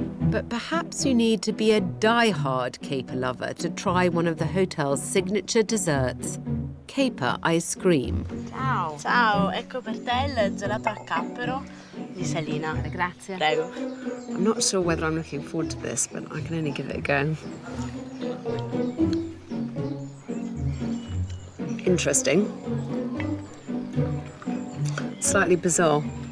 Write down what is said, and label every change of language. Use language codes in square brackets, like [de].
[en] But perhaps you need to be a die-hard caper lover to try one of the hotel's signature desserts, caper ice cream. [it] Ciao. Ciao, ecco per te il gelato al cappero di Salina. Grazie. Prego. [en] I'm not sure whether I'm looking forward to this, but I can only give it a go. Interesting. Slightly bizarre.